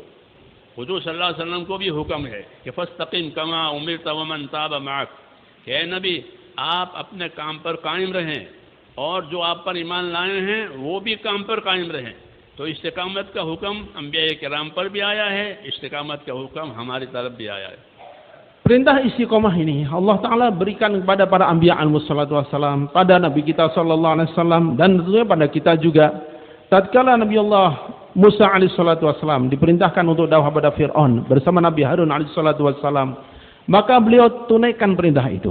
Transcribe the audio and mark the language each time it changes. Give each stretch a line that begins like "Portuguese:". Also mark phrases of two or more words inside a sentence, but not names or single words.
Hindi: हुजूर
Arabic: صلى الله عليه وسلم
Hindi: को भी हुक्म है कि
Arabic: فاستقم كما أمرت ومن تاب معك,
Hindi: कि ए नबी आप अपने काम पर कायम रहें और जो आप पर ईमान लाए हैं वो भी काम पर कायम रहें। तो इस्तिकामत का हुक्म अंबिया किराम पर भी आया है, इस्तिकामत का हुक्म हमारी तरफ भी आया है।
Indonesian: Perintah istiqamah ini Allah Ta'ala berikan kepada para anbiya
Arabic: عليه الصلاة والسلام,
Indonesian: pada Nabi kita
Arabic: صلى الله عليه وسلم,
Indonesian: dan tentunya pada kita juga. Tatkala Nabi Allah Musa
Arabic: عليه الصلاة والسلام
Indonesian: diperintahkan untuk dakwah pada Fir'aun bersama Nabi Harun
Arabic: عليه الصلاة والسلام,
Indonesian: maka beliau tunaikan perintah itu.